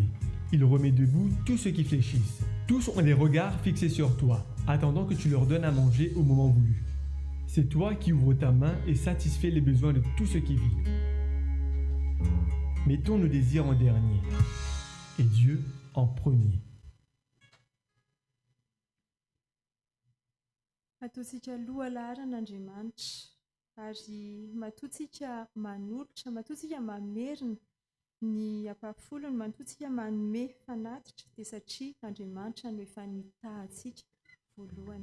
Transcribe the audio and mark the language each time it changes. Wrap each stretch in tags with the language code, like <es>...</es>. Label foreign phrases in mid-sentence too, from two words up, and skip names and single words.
<fr>Il remet debout tous ceux qui fléchissent. Tous ont les regards fixés sur toi, attendant que tu leur donnes à manger au moment voulu. C'est toi qui ouvres ta main et satisfais les besoins de tous ceux qui vivent. Mettons nos désirs en dernier, et Dieu en premier.</fr> <mg>Ataontsika aloha laharan'Andriamanitra ary matoantsika manolotra, matoantsika mamerina ny ampafolony, matoantsika manome fanatitra dia satria Andriamanitra no efa nitahantsika voalohany.</mg>